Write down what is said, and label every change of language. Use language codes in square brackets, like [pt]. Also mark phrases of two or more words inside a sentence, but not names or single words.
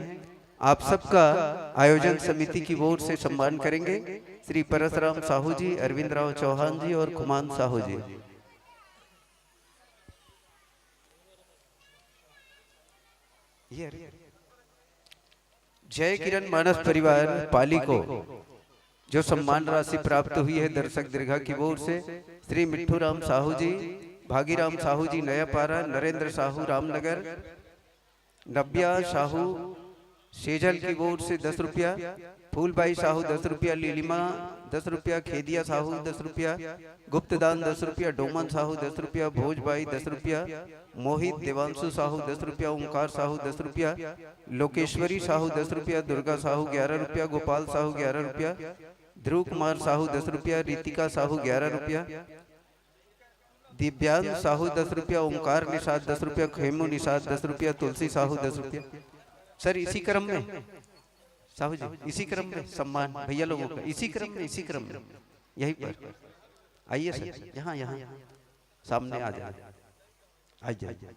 [hi] आप सबका आयोजन समिति की ओर से सम्मान करेंगे श्री परसराम साहू जी, अरविंद राव चौहान जी और खुमान साहू जी। जय किरण मानस परिवार पाली को जो सम्मान राशि प्राप्त हुई है दर्शक दीर्घा की ओर से श्री मिट्ठू राम साहू जी, भागीराम साहू जी नयापारा, नरेंद्र साहू रामनगर, नब्या साहू सेजल की ओर से 10 रुपया, फूलबाई साहू 10 रुपया, लीलिमा 10 रुपया, खेदिया साहू 10 रुपया, गुप्तदान 10 रुपया, डोमन साहू 10 रुपया, भोजबाई 10 रुपया, मोहित देवांशु साहू 10 रुपया, ओंकार साहू 10 रुपया, लोकेश्वरी साहू 10 रुपया, दुर्गा साहू 11 रुपया, गोपाल साहू 11 रुपया, ध्रुव कुमार साहू 10 रुपया, रितिका साहू 11 रुपया, दिव्यांग साहू 10 रुपया, ओंकार निषाद 10 रुपया, खेमू निषाद 10 रुपया, तुलसी साहू 10 रुपया। सर इसी क्रम में साहू जी, इसी क्रम में सम्मान भैया लोगों का, इसी क्रम में यही पर आइए सर, यहाँ सामने आ जाए, आ जाओ।